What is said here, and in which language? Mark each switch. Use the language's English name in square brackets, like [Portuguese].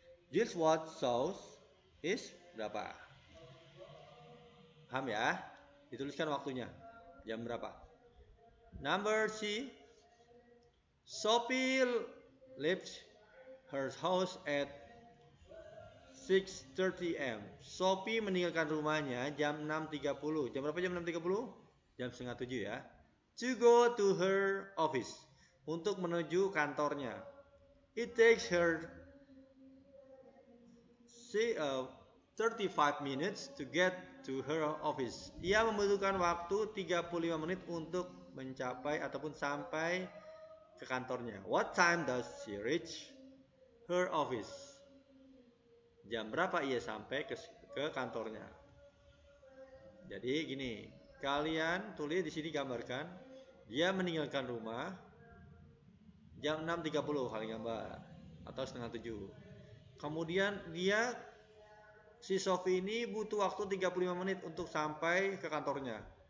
[English] Jill's watch shows is [Indonesian] berapa? Paham ya? Dituliskan waktunya. Jam berapa? [English] Number C. Sophie left her house at 6:30 am. [Indonesian] Sophie meninggalkan rumahnya jam 6.30. Jam berapa jam 6.30? Jam setengah 7 ya. [English] To go to her office. [Indonesian] Untuk menuju kantornya. [English] It takes her 35 minutes to get to her office. [Indonesian] Ia membutuhkan waktu 35 menit untuk mencapai ataupun sampai ke kantornya. [English] What time does she reach her office? [Indonesian] Jam berapa ia sampai ke kantornya? Jadi gini, kalian tulis di sini gambarkan. Dia meninggalkan rumah jam 6.30 kalian gambar atau setengah 7. Kemudian si Sophie ini butuh waktu 35 menit untuk sampai ke kantornya.